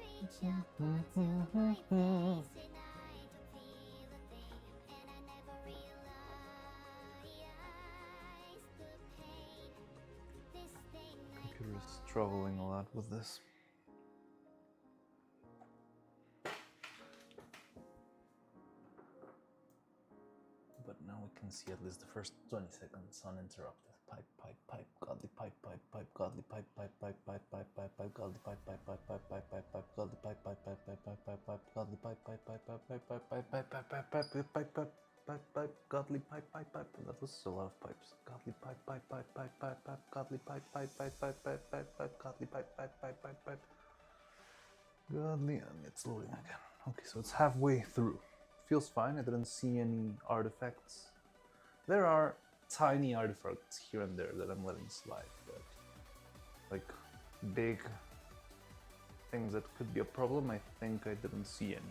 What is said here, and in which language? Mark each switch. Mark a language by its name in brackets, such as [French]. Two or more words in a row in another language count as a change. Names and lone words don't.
[English] Computer is struggling a lot with this. But now we can see at least the first 20 seconds uninterrupted. Pipe, pipe, pipe, godly pipe, pipe, pipe, godly pipe, pipe, pipe, pipe, pipe, pipe, pipe, godly pipe, pipe, pipe, pipe, pipe, pipe, pipe, godly pipe, pipe, pipe, pipe, pipe, pipe, pipe, godly pipe, pipe, pipe, pipe, pipe, pipe, pipe, pipe, pipe, pipe, pipe, pipe, pipe, pipe, pipe, godly pipe, pipe, pipe. That was a lot of pipes. Godly pipe, pipe, pipe, pipe, pipe, pipe, godly pipe, pipe, pipe, pipe, pipe, pipe, pipe, godly pipe, pipe, pipe, pipe, pipe. Godly, and it's loading again. Okay, so it's halfway through. Feels fine. I didn't see any artifacts. There are tiny artifacts here and there that I'm letting slide, but like big things that could be a problem, I think I didn't see any.